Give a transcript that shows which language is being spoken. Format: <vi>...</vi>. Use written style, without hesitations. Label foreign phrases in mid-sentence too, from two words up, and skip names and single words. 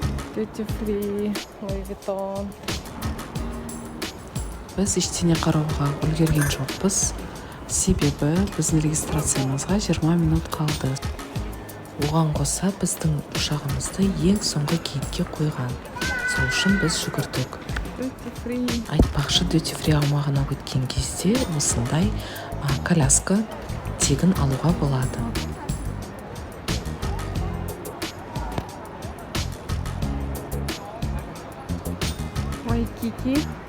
<en>Duty free, Louis Vuitton.</en> <kk>Біз ештеңе қарауға үлгерген жоқпыз. Себебі біздің регистрациямызға 20 минут қалды. Оған қоса біздің ұшағымызды ең соңғы гейтке қойған. Сол үшін біз жүгірдік.</kk> <en>Duty free.</en> <kk>Айтпақшы,</kk> <en>duty free</en> <kk>аумағына өткен кезде осындай коляска тегін алуға болады. Waikiki.</kk>